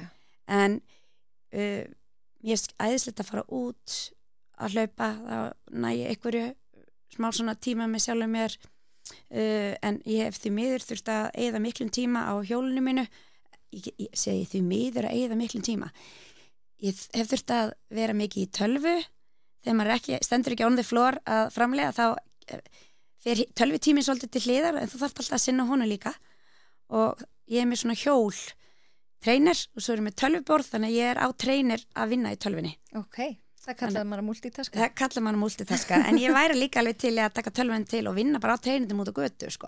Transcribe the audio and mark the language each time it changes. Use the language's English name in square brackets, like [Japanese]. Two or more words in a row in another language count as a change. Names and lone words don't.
[Icelandic] En ég æðislegt að fara út að hlaupa, þá næ ég einhverju smá svona tíma með sjálf mér, en ég hef því miður þurft að eyða miklum tíma á hjólinu mínu. Ég segi því miður að eyða miklum tíma. Ég hef þurft að vera mikið í tölvu þegar maður stendur ekki [English] on the floor [Icelandic] að framlega, þá fer tölvutíminn svolítið til hliðar en þú þarft alltaf að sinna honum líka og ég með svona hjól trainer og svo með tölvuborð, þannig að ég á trainer að vinna í tölvunni. Ok, það kallaði maður multitaska. Það kallaði maður multitaska, en ég væri líka alveg til að taka tölvun til og vinna bara á treinindum út á götu, sko.